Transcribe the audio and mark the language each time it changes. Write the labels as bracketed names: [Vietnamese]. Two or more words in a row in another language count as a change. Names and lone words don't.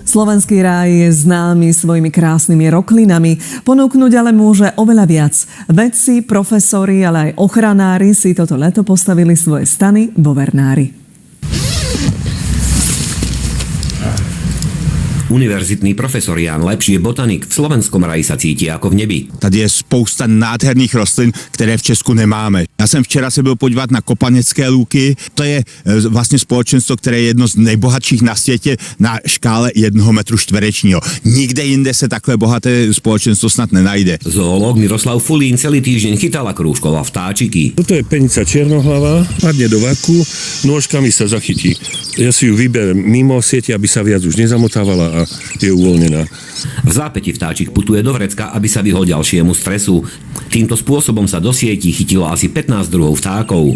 [Slovak] Slovenský ráj je známy svojimi krásnymi roklinami, ponúknuť ale môže oveľa viac. Vedci, profesori, ale aj ochranári si toto leto postavili svoje stany vo Vernári. Univerzitný profesor Jan Lepší, botanik, v Slovenskom ráji sa cítí ako v nebi. [Czech] Tady je spousta nádherných rostlin, které v Česku nemáme. Já jsem včera se byl podívat na Kopanecké lúky. To je vlastně společenstvo, které je jedno z nejbohatších na světě na škále 1 metru čtverečního. Nikde jinde se takhle bohaté společenstvo snad nenajde. [Slovak] Zoológ Miroslav Fulín celý týždeň chytala krúžkova vtáčiky. Toto je penica čiernohlava, padne do vaku, nôžkami sa zachytí. Ja si ju vyberiem mimo siete, aby sa viac už nezamotávala a je uvoľnená. V zápäti vtáčik putuje do vrecka, aby sa vyhol ďalšiemu stresu. Týmto spôsobom sa do sietí chytilo asi 15 druhov vtákov.